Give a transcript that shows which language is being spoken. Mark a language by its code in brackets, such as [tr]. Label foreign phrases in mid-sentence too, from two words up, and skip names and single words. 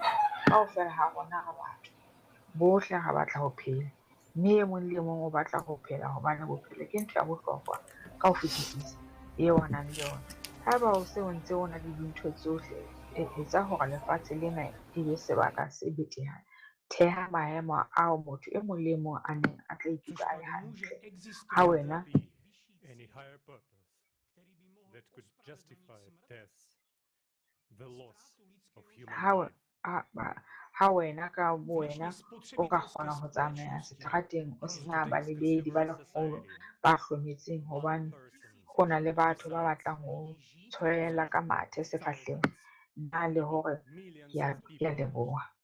[st] Kaofela ha rona re batho, bohle re batla ho phela, mme e mong le mong o batla ho phela hobane bophelo ke ntho ya bohlokwa ka ho fetisisa eo a nang le yona. Haeba o se o ntse o na le dintho tsohle, etsa hore lefatshe lena e be sebaka se betehang. Theha maemo ao motho e mong le mong a neng a tla ikutlwa a le hantle. Ha wena [en] any higher purpose that could justify death, the loss of human life. [st] ha wena ka wena o ka kgona ho tsamaya seterateng o sena balebedi ba lekgolo ba hlometseng, hobane ho na le batho ba batlang ho tshwarela ka mathe sefahlehong, nna le hore ke a leboha.